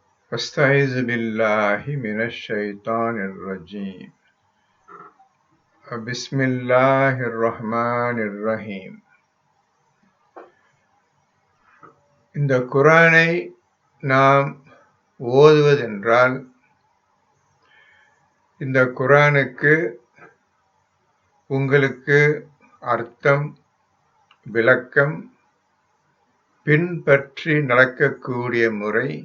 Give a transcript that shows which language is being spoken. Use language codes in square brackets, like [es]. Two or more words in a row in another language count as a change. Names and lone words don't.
[ar] أستعيذ بالله من الشيطان الرجيم بسم الله الرحمن الرحيم. [ta] இந்த குர்ஆனை நாம் ஓதுவதென்றால் இந்த குர்ஆனுக்கு உங்களுக்கு அர்த்தம், விளக்கம், பின்பற்றி நடக்கக்கூடிய முறை,